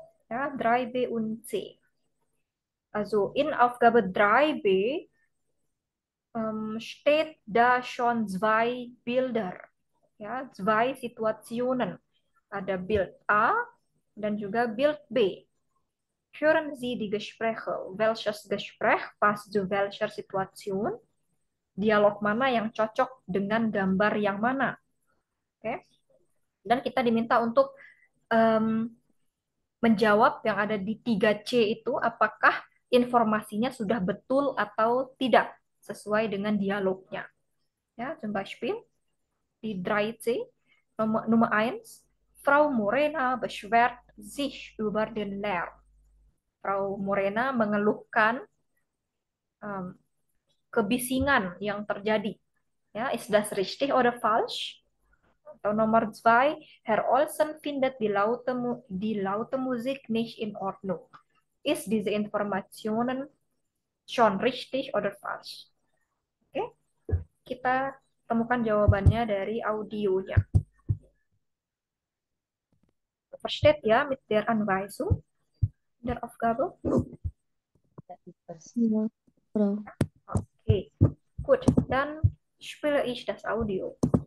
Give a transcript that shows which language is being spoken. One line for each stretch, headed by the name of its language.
German: Ja, 3b und c. Also in Aufgabe 3b steht da schon zwei Bilder. Ja, zwei Situationen.
Indonesian: Ada Bild A dan juga Bild B.
German: Hören Sie die Gespräche. Welches Gespräch passt zu welcher Situation?
Indonesian: Dialog mana yang cocok dengan gambar yang mana? Oke. Dan kita diminta untuk menjawab yang ada di 3C itu, apakah informasinya sudah betul atau tidak sesuai dengan dialognya.
German: Ya, zum Beispiel
Indonesian: di 3C,
German: Nummer 1, Frau Morena beschwert sich über den Lärm.
Indonesian: Frau Morena mengeluhkan kebisingan yang terjadi.
German: Ya, ist das richtig oder falsch?
Indonesian: Atau Nomor 2,
German: Herr Olsen findet die laute Musik nicht in Ordnung. Ist diese Informationen schon richtig oder falsch?
Indonesian: Oke, kita temukan jawabannya dari audionya.
German: Versteht ja mit der Anweisung der Aufgabe? Ja, Frau. Okay, gut, dann spiele ich das Audio.